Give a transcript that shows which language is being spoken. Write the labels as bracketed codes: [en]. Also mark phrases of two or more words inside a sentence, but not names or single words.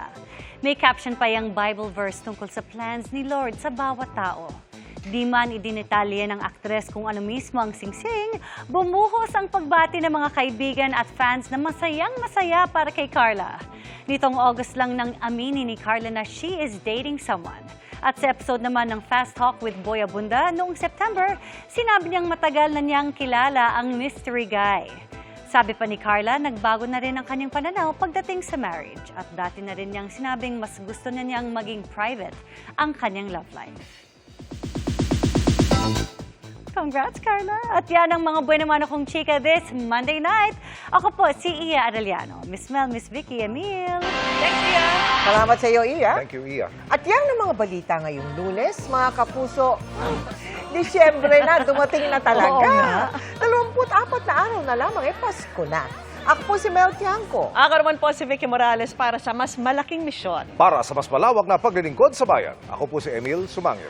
[tl] May caption pa yung Bible verse tungkol sa plans ni Lord sa bawat tao. Di man idinetalye ng aktres kung ano mismo ang sing-sing, bumuhos ang pagbati ng mga kaibigan at fans na masayang-masaya para kay Carla. Nitong August lang nang aminin ni Carla na [en] she is dating someone. [tl] At sa episode naman ng Fast Talk with Boy Abunda noong September, sinabi niyang matagal na niyang kilala ang mystery guy. Sabi pa ni Carla, nagbago na rin ang kanyang pananaw pagdating sa marriage. At dati na rin niyang sinabing mas gusto na niyang maging private ang kanyang [en] love life. [tl] Congrats, Carla! At yan ang mga buwan naman akong chika [en] this Monday night. [tl] Ako po, si Iya Arellano. Miss Mel, Miss Vicky, Emil. [en] Thanks, [tl] Iya! Salamat sa iyo, Iya. [en] Thank you, Iya. [tl] At yan ang mga balita ngayong Lunes, mga kapuso. Disyembre na, dumating na talaga. 24 na araw na lamang, Pasko na. Ako po si Mel Tiangco. Ako naman po si Vicky Morales para sa mas malaking misyon. Para sa mas malawak na paglilingkod sa bayan, ako po si Emil Sumangil.